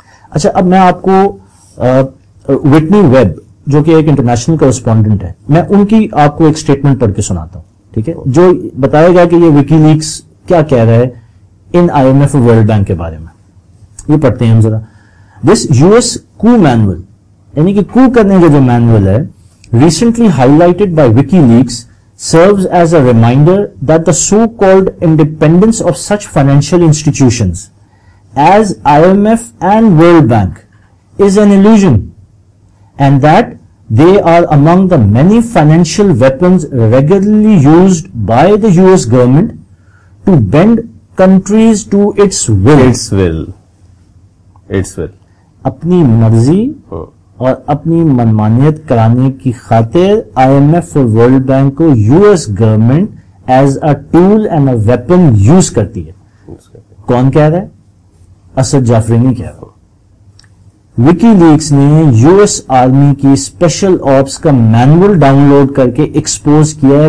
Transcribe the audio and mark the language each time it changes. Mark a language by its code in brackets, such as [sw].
[ur] اچھا اب میں آپ کو وٹنی ویب جو کہ ایک انٹرنیشنل کورسپونڈنٹ ہے, میں ان کی آپ کو ایک اسٹیٹمنٹ پڑھ کے سناتا ہوں, ٹھیک ہے, جو بتائے گا کہ یہ وکی لیکس کیا کہہ رہا ہے ان آئی ایم ایف اور ورلڈ بینک کے بارے میں. یہ پڑھتے ہیں ہم ذرا. [en] this U S کو manual, [ur] یعنی کہ کو کرنے کا جو مینول ہے, [en] Recently highlighted by WikiLeaks serves as a reminder that the so-called independence of such financial institutions as IMF and World Bank is an illusion, and that they are among the many financial weapons regularly used by the US government to bend countries to its will. Its will. [ur] اپنی مرضی اور اپنی منمانیت کرانے کی خاطر I am F اور world bank کو U S government [en] as a tool and a weapon [ur] use کرتی ہے. کون کہہ رہا ہے؟ اسد جعفری نہیں کہہ رہا. وکی لیکس نے یو ایس آرمی کی اسپیشل آپس کا مینول ڈاؤن لوڈ کر کے ایکسپوز کیا ہے.